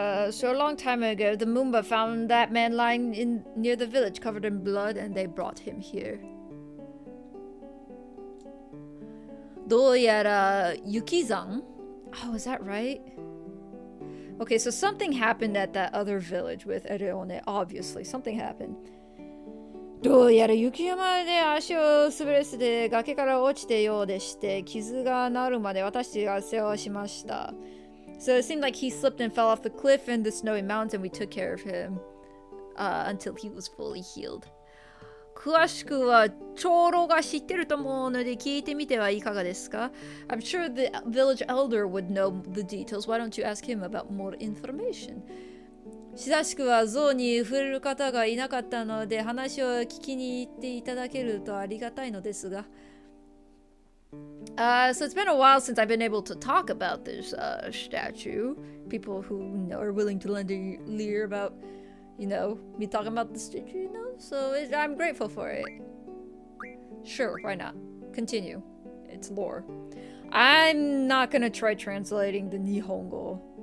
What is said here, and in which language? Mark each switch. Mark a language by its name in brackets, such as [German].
[English] So a long time ago, the Moomba found that man lying near the village covered in blood and they brought him here. [Japanese] どうやら雪山? [English] Oh, is that right? Okay, so something happened at that other village with Ereone, obviously. Something happened. [Japanese] どうやら雪山で足を滑らせて崖から落ちてようでして傷が治るまで私が世話をしました。 [English] So it seemed like he slipped and fell off the cliff in the snowy mountains and we took care of him until he was fully healed. [Japanese] 詳しくは長老が知ってると思うので聞いてみてはいかがですか? [English] I'm sure the village elder would know the details. Why don't you ask him about more information? [Japanese] 久しくは象に触れる方がいなかったので話を聞きに行っていただけるとありがたいのですが。 [English] So it's been a while since I've been able to talk about this statue. People who are willing to lend a ear about, me talking about the statue, So I'm grateful for it. Sure, why not? Continue. It's lore. I'm not gonna try translating the Nihongo.